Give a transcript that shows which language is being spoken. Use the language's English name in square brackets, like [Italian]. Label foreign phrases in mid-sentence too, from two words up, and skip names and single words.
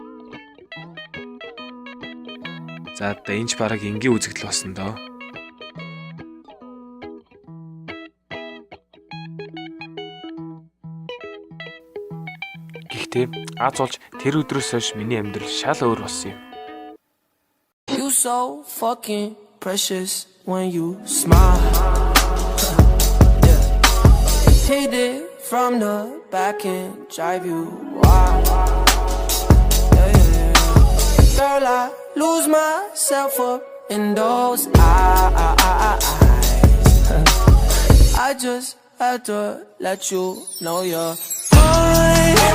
[Mongolian] За энэ ч бараг энгийн үзэгдэл болсон доо. Гэхдээ аз болж тэр өдрөөс хойш миний амьдрал шал өөр болсон юм. [English] You so fucking precious when you smile. Yeah. Hit it from the back and drive you wild. Yeah. Girl, I lose myself up in those eyes. I just had to let you know you're mine.